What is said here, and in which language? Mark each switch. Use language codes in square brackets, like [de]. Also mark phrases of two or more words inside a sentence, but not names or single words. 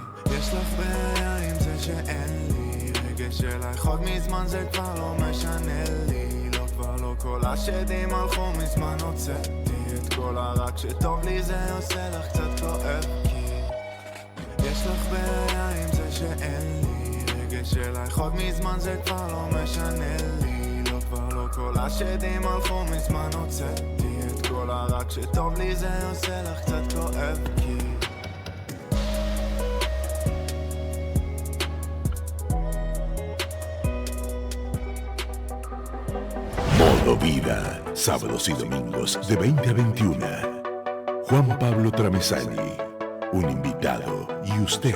[he] יש לך בעיה עם זה שאין לי רגש אלייך עוד מזמן זה כבר לא משנה לי לא כבר לא כל השדים הלכו מזמן הוצאתי את כל הרע שטוב לי זה עושה לך קצת כואב כי יש לך בעיה עם זה שאין לי רגש אלייך עוד מזמן זה כבר לא משנה לי לא כבר לא כל השדים הלכו מזמן הוצאתי את כל הרע שטוב לי זה עושה לך קצת כואב כי [es] Modo Vida, sábados y domingos de 20 a 21. Juan Pablo Tramesani, un invitado y usted.